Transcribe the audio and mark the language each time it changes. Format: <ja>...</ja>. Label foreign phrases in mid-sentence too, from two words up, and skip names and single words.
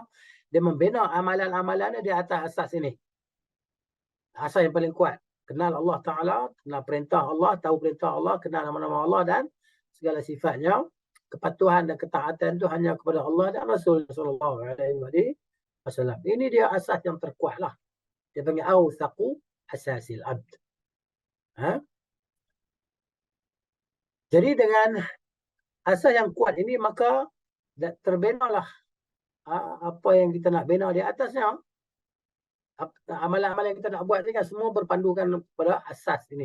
<ms>Dia membina amalan-amalannya di atas asas ini. Asas yang paling kuat. Kenal Allah Ta'ala, kenal perintah Allah, tahu perintah Allah, kenal nama-nama Allah dan segala sifatnya. Kepatuhan dan ketaatan itu hanya kepada Allah dan Rasul</ms> <ar>صلى الله عليه وسلم.</ar> <ms>Ini dia asas yang terkuat lah. Dia panggil</ms> <ar>أوثق أساس العبد.</ar> <ms>Jadi dengan asas yang kuat ini maka terbinalah apa yang kita nak bina di atasnya. Amalan-amalan yang kita nak buat ni kan semua berpandukan pada asas ini.</ms>